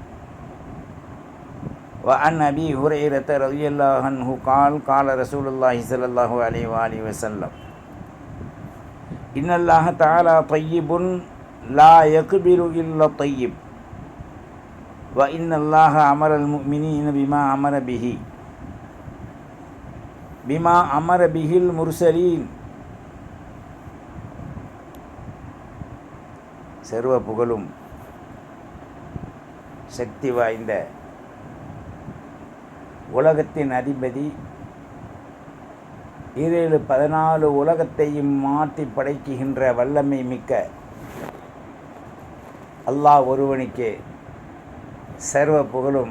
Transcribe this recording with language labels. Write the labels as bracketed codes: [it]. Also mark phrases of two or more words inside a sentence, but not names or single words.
[ar] وعن أبي هريرة رضي الله عنه قال قال رسول الله صلى الله عليه وآله وسلم إن الله تعالى طيب لا يقبل إلا الطيب وإن الله أمر المؤمنين بما أمر به المرسلين. [ta] சர்வ புகழும் சக்தி வாய்ந்த உலகத்தின் அதிபதி 14 உலகத்தையும் மாற்றி படைக்குகின்ற வல்லமை மிக்க அல்லாஹ் ஒருவனுக்கே சர்வ புகழும்.